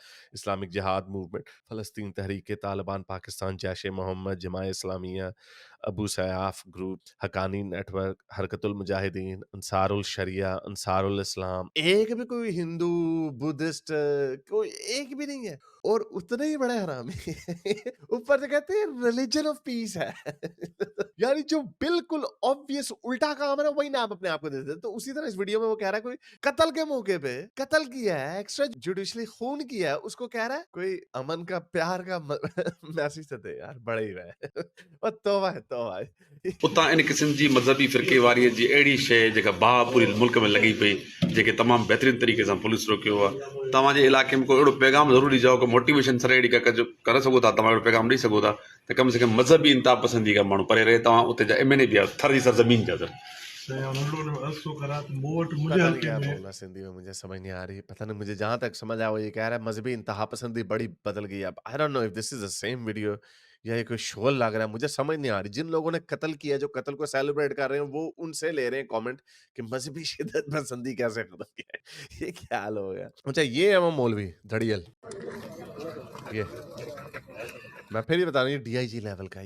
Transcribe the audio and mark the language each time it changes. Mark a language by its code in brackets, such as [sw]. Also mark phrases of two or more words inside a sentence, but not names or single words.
[hi] इस्लामिक जिहाद मूवमेंट फलस्तीन तहरीक तालिबान पाकिस्तान जैश ए मोहम्मद जमात इस्लामिया अबू सयाफ ग्रुप, हकानी नेटवर्क, हरकतुल मुजाहिदीन, अंसारुल शरिया, अंसारुल इस्लाम, एक भी कोई हिंदू बुद्धिस्ट कोई एक भी नहीं है, और उतने ही बड़े हरामी ऊपर से कहते हैं [en] religion of peace [hi] है यानी जो बिल्कुल ऑब्वियस उल्टा काम है ना वही नाम अपने आप को देते हैं। तो उसी तरह इस वीडियो में वो कह रहा है कोई कत्ल के मौके पे कत्ल किया है, [en] extra judicially [hi] खून किया है, उसको कह रहा है कोई अमन का प्यार का मैसेज दे यार, बड़े ही रहे और तौबा है तौबा है। [sd] उतां इन क़िस्म जी मज़हबी फ़िरक़े वारीअ जी अहिड़ी शइ जेका बाहि पूरी मुल्क में लॻी पई, जेके तमामु बहितरीन तरीक़े सां पुलिस रोकियो आहे। तव्हांजे इलाइक़े में कोई अहिड़ो पैगाम ज़रूर ॾिजो को मोटिवेशन सर अहिड़ी का करे सघो था, तव्हां अहिड़ो पैगाम ॾेई सघो था त कम से कम मज़हबी इंतिहा पसंदी का माण्हू परे रहे। तव्हां उते जा MNA बि आहे थर जी सरज़मीन जा सर। [hi] पता नहीं क्या बोलना सिंधी में, मुझे समझ नहीं आ रही। पता नहीं, मुझे जहां तक समझ आया वो ये कह रहा है मजहबी इंतहा पसंदी बड़ी बदल गई। अब [en] I don't know if this is the same video [hi] या ये कोई शोल लग रहा है, मुझे समझ नहीं आ रही। जिन लोगों ने कत्ल किया, जो कत्ल को सेलिब्रेट कर रहे हैं, वो उनसे ले रहे हैं कमेंट कि मजहबी शिद्दत पसंदी कैसे खत्म किया है। ये क्या हाल हो गया। अच्छा, ये है वो मौलवी धड़ियल, ये मैं फिर ही बता रहा हूँ, ये DIG लेवल का है।